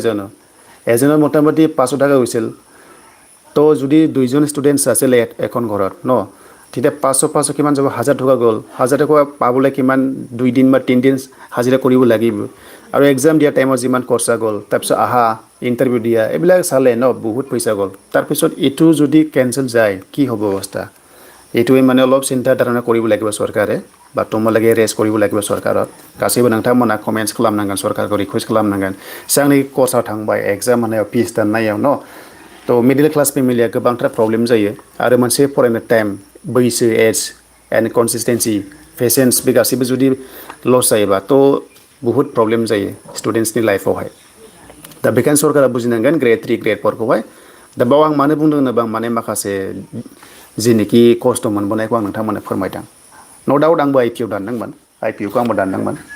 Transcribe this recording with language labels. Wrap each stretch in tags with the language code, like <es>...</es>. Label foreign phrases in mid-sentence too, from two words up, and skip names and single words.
<as>জানো এজনৰ মোটামুটি 500 টাকা হৈছিল তো যদি দুইজন ষ্টুডেন্টস আছিল এখন ঘৰত ন তেতিয়া 500 কিমান যাব 1000 টকা গ'ল 1000 টকা পাবলৈ কিমান 2 দিন বা 3 দিন হাজিৰা কৰিব লাগিব আৰু এক্সাম দিয়া টাইমত যিমান খৰচা গ'ল তাৰপিছত আহা ইণ্টাৰভিউ দিয়া এইবিলাক চালে ন বহুত পইচা গ'ল তাৰপিছত এইটো যদি কেনচেল যায় কি হ'ব অৱস্থা এইটোৱে মানে অলপ চিন্তা ধাৰণা কৰিব লাগিব চৰকাৰে বা তোমালোকে ৰেজ কৰিব লাগিব চৰকাৰত</as> <brx>गासैबो नोंथांमोना कमेन्ट्स खालामनांगोन सरकारखौ रिक्वेस्ट खालामनांगोन सिगांनि कर्सआव थांबाय एग्जाम होनायाव फिस दाननायाव न थ' मिडिल क्लास फेमिलिया गोबांथार प्रब्लेम जायो आरो मोनसे फरायनो टाइम बैसो</brx> <en>age and consistency patience</en> <brx>बे गासैबो जुदि लस जायोबा थ' बहुत प्रब्लेम जायो स्टुडेन्ट्सनि लाइफआवहाय दा बेखायनो सरकारा बुजिनांगोन ग्रेड 3 ग्रेड 4 खौहाय दा बाव आं मानो बुंदों होनोबा आं माने माखासे जेनोखि खस्थ' मोनबोनायखौ आं नोंथांमोननो फोरमायदों न' डाउट आंबो आइ पि इउ दानदोंमोन आइ पि इउखौ आंबो दानदोंमोन</brx>